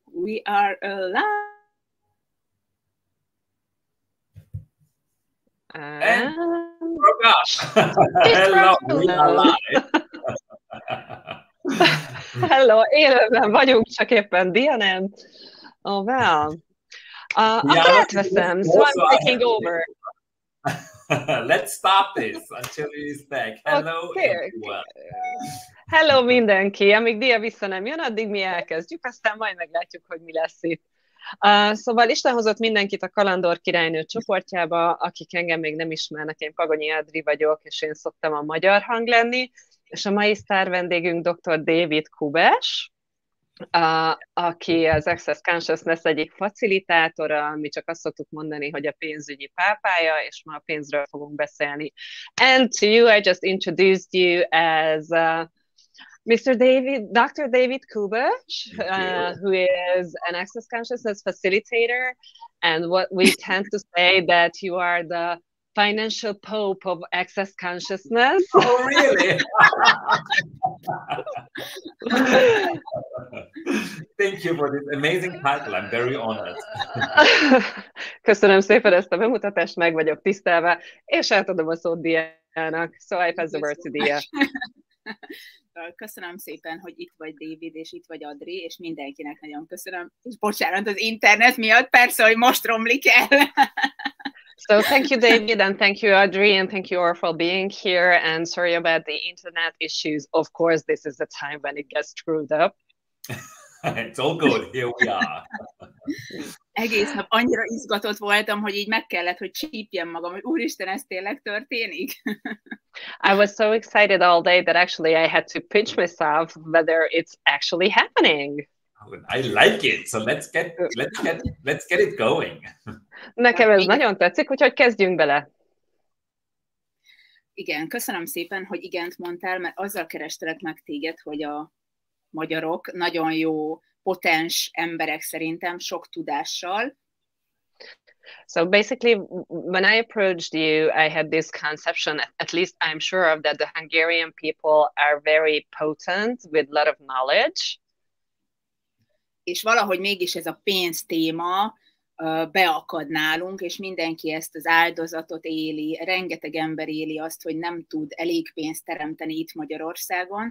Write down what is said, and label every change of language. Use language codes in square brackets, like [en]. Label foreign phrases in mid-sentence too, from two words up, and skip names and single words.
[en] We are alive. Hello, we are live. Hello, [hu] élőben vagyunk, csak éppen Dia nem. [en] Oh, well. [hu] Akkor átveszem, [en] so I'm taking over. Let's stop this until he is back. Hello, okay. Everyone. [hu] Hello mindenki, amíg Dia vissza nem jön, addig mi elkezdjük, aztán majd meglátjuk, hogy mi lesz itt. Szóval Isten hozott mindenkit a Kalandorkirálynő csoportjába, akik engem még nem ismernek, én Pagonyi Adri vagyok, és én szoktam a magyar hang lenni, és a mai sztár vendégünk Dr.David Kubessel, aki az Access Consciousness egyik facilitátora, mi csak azt szoktuk mondani, hogy a pénzügyi pápája, és ma a pénzről fogunk beszélni. [en] And to you, I just introduced you as Mr. Dr. David Kubessel, who is an Access Consciousness facilitator, and what we tend to say that you are the financial pope of Access Consciousness. Oh, really? Thank you for this amazing title. I'm very honored. [hu] Köszönöm szépen ezt a bemutatást, meg vagyok tisztelve, és átadom a szót Diának. [en] So I pass the word to Dia. [hu] Köszönöm szépen, hogy itt vagy David, és itt vagy Adri, és mindenkinek nagyon köszönöm. És bocsánat az internet miatt, persze, hogy most romlik el. [en] So thank you, David, and thank you, Adri, and thank you all for being here, and sorry about the internet issues. Of course, this is the time when it gets screwed up. It's all good, here we are. [hu] Egész nap annyira izgatott voltam, hogy így meg kellett, hogy csípjem magam, hogy úristen, ez tényleg történik? [en] I was so excited all day that actually I had to pinch myself whether it's actually happening. I like it, so let's get it going. [hu] Nekem ez nagyon tetszik, úgyhogy kezdjünk bele. Igen, köszönöm szépen, hogy igent mondtál, mert azzal kerestelek meg téged, hogy a magyarok nagyon jó, potens emberek szerintem, sok tudással. [en] So basically, when I approached you, I had this conception, at least I'm sure of, that the Hungarian people are very potent with a lot of knowledge. [hu] És valahogy mégis ez a pénz téma beakad nálunk, és mindenki ezt az áldozatot éli, rengeteg ember éli azt, hogy nem tud elég pénzt teremteni itt Magyarországon.